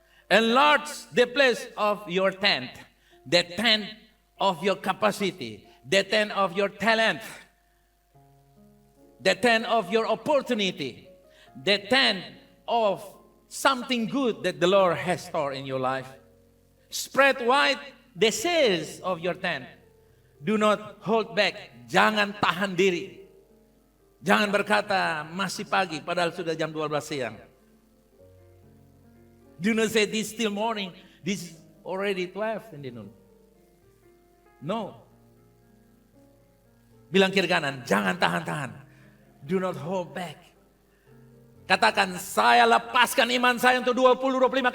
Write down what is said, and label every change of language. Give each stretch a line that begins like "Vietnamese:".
English: Enlarge the place of your tent, the tent of your capacity, the tent of your talent, the tent of your opportunity, the tent of something good that the Lord has stored in your life. Spread wide the sails of your tent. Do not hold back.
Indonesian: Jangan tahan diri. Jangan berkata masih pagi padahal sudah jam 12 siang.
English: Do not say this still morning, this is already 12 in the noon. No.
Indonesian: Bilang kiri kanan, jangan tahan-tahan.
English: Do not hold back.
Indonesian: Katakan, saya lepaskan iman saya untuk 20-25.